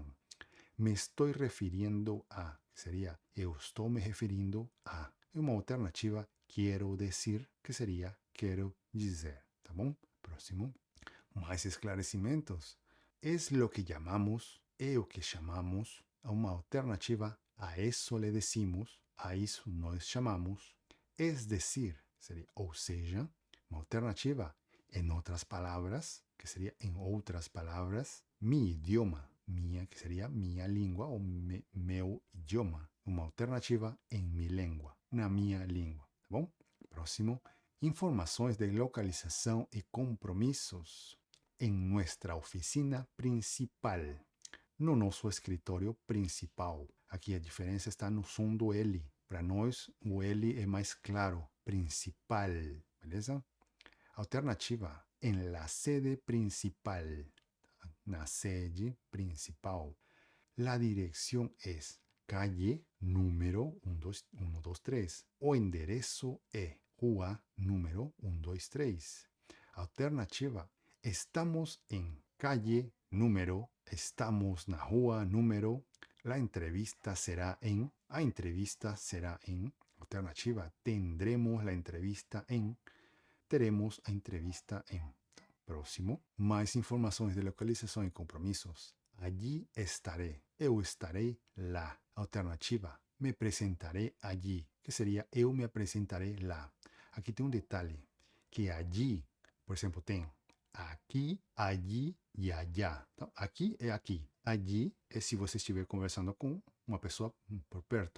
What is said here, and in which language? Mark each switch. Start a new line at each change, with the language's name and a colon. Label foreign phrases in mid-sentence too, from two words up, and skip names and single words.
Portuguese: Me estou referindo a, que seria eu estou me referindo a. E uma alternativa, quero dizer, que seria quero dizer. Tá bom? Próximo. Mais esclarecimentos. É o que chamamos, é o que chamamos, a uma alternativa, a isso
Spanish: le decimos,
Portuguese: a isso nós chamamos,
Spanish: es decir,
Portuguese: seria, ou seja, uma alternativa, em outras palavras, que seria em outras palavras,
Spanish: mi idioma,
Portuguese: minha, que seria minha língua, ou meu idioma, uma alternativa em minha língua, na minha língua, tá bom? Próximo, informações de localização e compromissos em nossa oficina principal, no nosso escritório principal. Aqui a diferença está no som do L. Para nós, o L é mais claro, principal, beleza? Alternativa, em
Spanish: la sede principal,
Portuguese: na sede principal.
Spanish: La dirección es calle número 123.
Portuguese: O endereço é rua número 123. Alternativa,
Spanish: estamos en calle número,
Portuguese: estamos na rua número,
Spanish: la entrevista será en,
Portuguese: a entrevista será en, alternativa,
Spanish: tendremos la entrevista en,
Portuguese: teremos a entrevista en. Próximo, mais informações de localização e compromissos.
Spanish: Allí estaré,
Portuguese: eu estarei lá. Alternativa, me apresentarei allí, que seria eu me apresentarei lá. Aqui tem um detalhe, que allí, por exemplo, tem aqui, allí e allá. Então, aqui é aqui, Allí é se você estiver conversando com uma pessoa por perto.